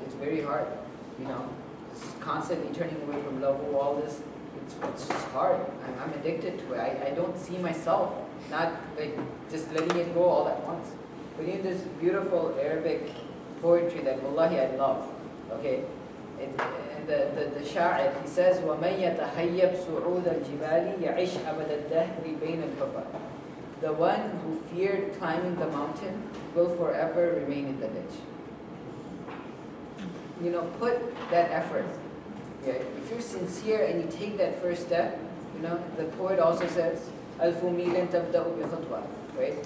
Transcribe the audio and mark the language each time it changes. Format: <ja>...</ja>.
<en>It's very hard, you know. It's constantly turning away from love, all this. It's hard. I'm addicted to it. I don't see myself not like just letting it go all at once. But you know, there's beautiful Arabic poetry that wallahi I love. Okay? And the sha'ir, he says,</en> <ar>وَمَنْ يَتَحَيَّبْ سُعُودَ الْجِبَالِ يَعِشْ أَبَدَ الدَّهْرِ بَيْنَ الْكُفَرِ.</ar> <en>The one who feared climbing the mountain will forever remain in the ditch. You know, put that effort. Yeah, if you're sincere and you take that first step, you know, the poet also says,</en> <ar>أَلْفُ مِيلٍ تَبْدَأُ بِخُطْوَةٍ,</ar> <en>right?</en>